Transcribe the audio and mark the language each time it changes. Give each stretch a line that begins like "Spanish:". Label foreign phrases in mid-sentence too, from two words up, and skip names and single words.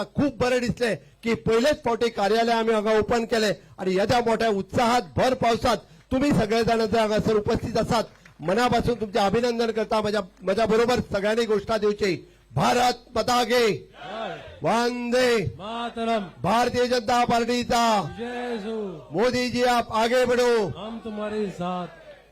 Konkani: खूप बरें दिसले की पहिलेच फावटी कार्यालय आम्ही हांगा ओपन केले आणि येद्या मोठ्या उत्साहात भर पावसात तुम्ही सगळे जाण जर हांगासर उपस्थित आसात मनापासून तुमचे अभिनंदन करता. माझ्या बरोबर सगळ्यांनी घोषणा दिवची.
Hindi: भारत माता की वंदे मातरम.
Konkani: भारतीय जनता पार्टीचा
Hindi: जय हो. मोदी जी आप आगे बढ़ो. हम तुम्हारे साथ.